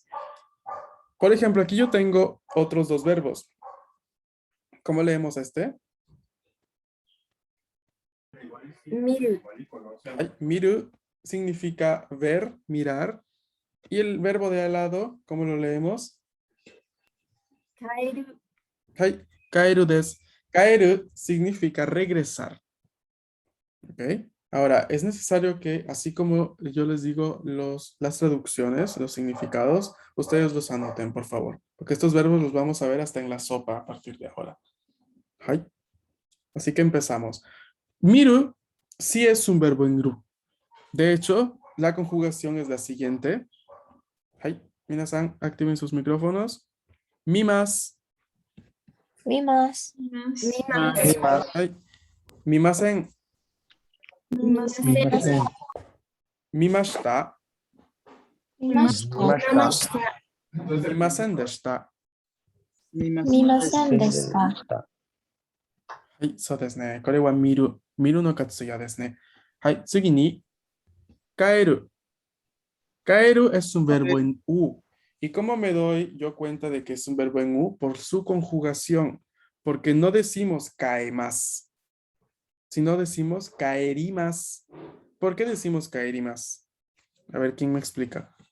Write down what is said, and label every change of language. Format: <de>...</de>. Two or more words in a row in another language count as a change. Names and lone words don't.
<es>Por ejemplo, aquí yo tengo otros dos verbos. ¿Cómo leemos este?</es> <ja>Miru.</ja> <es>Ay, miru significa ver, mirar. Y el verbo de al lado, ¿cómo lo leemos?</es> <ja>Kaeru. Ay, 帰るです.</ja> <es>Kaeru significa regresar. ¿Ok? Ahora, es necesario que, así como yo les digo las traducciones, los significados, ustedes los anoten, por favor. Porque estos verbos los vamos a ver hasta en la sopa a partir de ahora. Ay. Así que empezamos. Miru sí es un verbo en ru. De hecho, la conjugación es la siguiente. Ay, minasan, activen sus micrófonos.</es> <ja>Mimas. Mimas. Ay, mimasen. Mimasen. Mimashita. Mimashita. 見ませんでした. Mimasen. Deshita. はい、そうですね。これは見る。見るの活用ですね。はい、次に、帰る。</ja> <es>帰る es un verbo en U. ¿Y cómo me doy yo cuenta de que es un verbo en U? Por su conjugación. Porque no decimos caemas, sino decimos caerimas. ¿Por qué decimos caerimas? A ver, ¿quién me explica?</es>